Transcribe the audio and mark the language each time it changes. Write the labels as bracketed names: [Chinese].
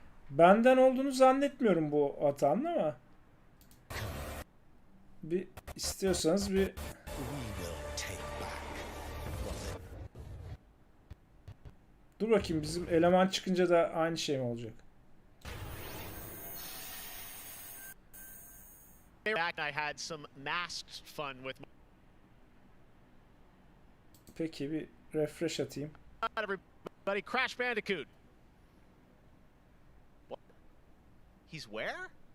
[Turkish] Benden olduğunu zannetmiyorum bu hatanın ama. Bir istiyorsanız bir dur bakayım, bizim eleman çıkınca da aynı şey mi olacak? [English] I had some masked fun with. [Turkish] Peki bir refresh atayım. [English] Everybody, Crash Bandicoot. What? He's where?